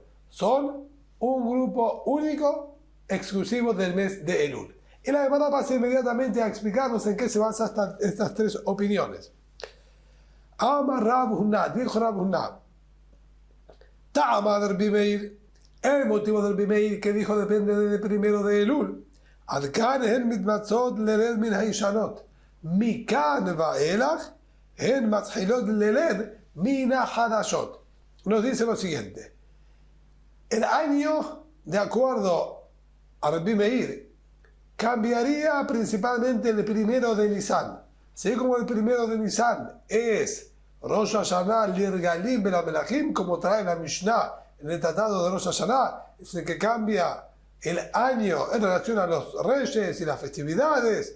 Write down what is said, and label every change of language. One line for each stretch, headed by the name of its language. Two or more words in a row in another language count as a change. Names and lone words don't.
Spanish: Son un grupo único, exclusivo del mes de Elul. Y la Gemara pasa inmediatamente a explicarnos en qué se basan estas tres opiniones.
Aramaic: אמר רב הונא,
Spanish: dijo Rav Huna,
Aramaic: טעמא דבימאיר,
Spanish: el motivo del Bimeir que dijo depende del primero de Elul.
Hebrew: עד כאן הן מתמצאות לרדת מן הישנות, מכאן ואילך הן מתחילות לרדת מן החדשות.
Spanish: Nos dice lo siguiente. El año, de acuerdo a Rabbi Meir, cambiaría principalmente el primero de Nisan. Así como el primero de Nisan es
Hebrew: ראש השנה לרגלים ולמלכים,
Spanish: como trae la Mishnah en el tratado de Rosh Hashanah, es el que cambia el año en relación a los reyes y las festividades.